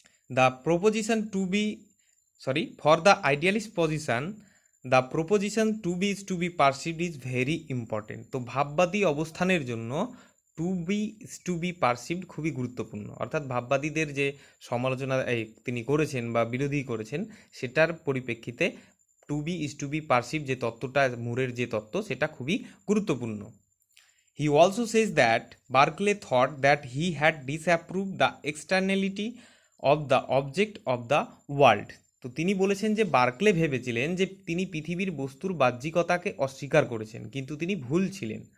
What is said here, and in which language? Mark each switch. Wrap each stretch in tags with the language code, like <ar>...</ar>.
<en>The proposition to be for the idealist position, the proposition to be is to be perceived is very important.</en> <bn>তো ভাববাদী অবস্থানের জন্য</bn> <en>to be perceived</en> <bn>খুবই গুরুত্বপূর্ণ, অর্থাৎ ভাববাদীদের যে সমালোচনা তিনি করেছেন বা বিরোধী করেছেন সেটার পরিপ্রেক্ষিতে</bn> <en>to be perceive</en> <bn>যে তত্ত্বটা, মুরের যে তত্ত্ব, সেটা খুবই গুরুত্বপূর্ণ।</bn> <en>He also says that Berkeley thought that he had disapproved the externality of the object of the world.</en> <bn>তো তিনি বলেছেন যে বার্কলে ভেবেছিলেন যে তিনি পৃথিবীর বস্তুর বাহ্যিকতাকে অস্বীকার করেছেন, কিন্তু তিনি ভুল ছিলেন।</bn>